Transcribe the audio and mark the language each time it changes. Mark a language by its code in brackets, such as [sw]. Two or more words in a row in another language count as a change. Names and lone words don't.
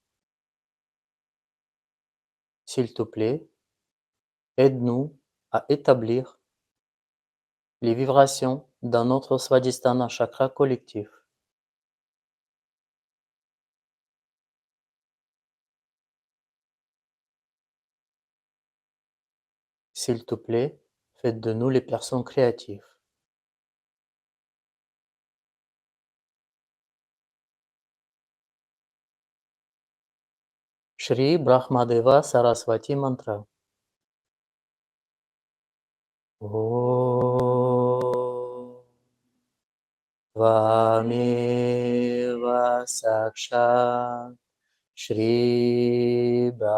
[fr] S'il te plaît, aide-nous à établir les vibrations dans notre Svadhisthana chakra collectif. S'il te plaît, fais de nous les personnes créatives. Shri Brahmadeva Saraswati Mantra. [sa] Om Tvameva Sakshat Shri